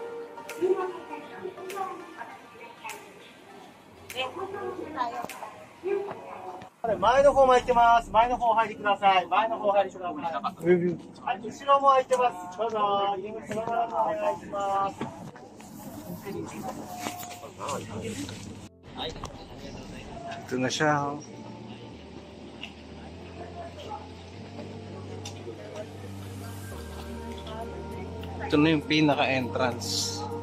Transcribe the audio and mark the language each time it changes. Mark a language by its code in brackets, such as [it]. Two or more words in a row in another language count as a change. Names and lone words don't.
[ja] 前の方も空いてます。前の方お入りください。前の方お入りください。はい、後ろも空いてます。どうぞ、入り口の方お願いします。 [tl] Ito na siya. Ito na yung pinaka-entrance.